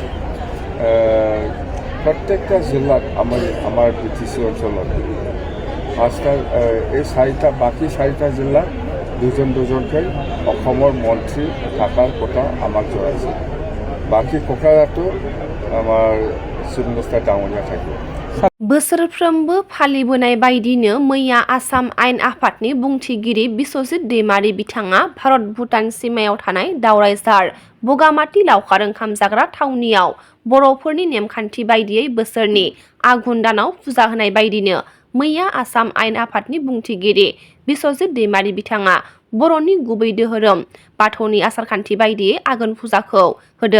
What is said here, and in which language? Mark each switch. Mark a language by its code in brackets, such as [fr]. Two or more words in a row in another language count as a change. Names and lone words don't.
[as] প্ৰত্যেকটা জিলাত আমাৰ বিটিচি অঞ্চলত 5টা এই 4টা বাকী 4টা জিলাত দুজনকৈ অসমৰ মন্ত্ৰী থকাৰ কথা আমাক জনাইছে বাকী কোকৰাঝাৰটো আমাৰ [en] chief minister [as] ডাঙৰীয়া থাকিব। [brx] बोसोरफ्रोमबो फालिबोनाय बायदिनो मैया आसाम आयेन आफादनि बुंथिगिरि बिस्वजित दैमारी बिथाङा भारत भुटान सीमायाव थानाय दावरायझार बगामाथि लावखार ओंखाम जाग्रा थावनियाव बर'फोरनि नेमखान्थि बायदियै बोसोरनि आघुन दानाव फुजा होनाय बायदिनो मैया आसाम आयेन आफादनि बुंथिगिरि बिस्वजित दैमारी बिथाङा बर'नि गुबै दोहोरोम बाथौनि आसारखान्थि बायदियै आघोन फुजाखौ होदों।